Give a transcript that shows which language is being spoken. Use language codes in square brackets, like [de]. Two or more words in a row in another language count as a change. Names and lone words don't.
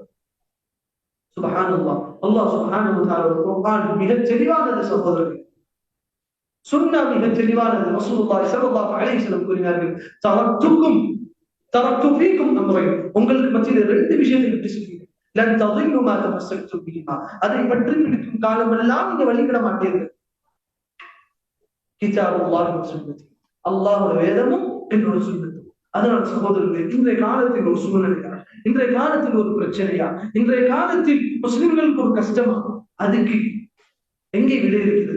[ar] سبحان الله، الله سبحانه وتعالى [ta] குர்ஆன் மிக தெளிவானது சகோதரர்களே, சுன்னா மிக தெளிவானது. [ar] رسول الله صلى الله عليه وسلم [ta] கூறினார்கள், [ar] تركت فيكم أمرين, [ta] உங்களுக்கு மத்தியில் ரெண்டு விஷயத்தை விட்டு சொல்கிறேன். [ar] லன் தضلوا ما تمسكتم بهما, [ta] அதை பற்றி பிடிக்கும் காலமெல்லாம் நீங்க வழிவிட மாட்டீர்கள். [ar] كتاب الله وسنتي, [ta] அல்லாஹ்வுடைய வேதமும் என்னோட சுன்னத்தும். அதனால் சகோதரர்களே, இன்றைய காலத்தில் ஒரு சூழ்நிலையா, இன்றைய காலத்தில் ஒரு பிரச்சனையா, இன்றைய காலத்தில் முஸ்லிம்களுக்கு ஒரு கஷ்டமா, அதுக்கு எங்கே விடை இருக்கிறது?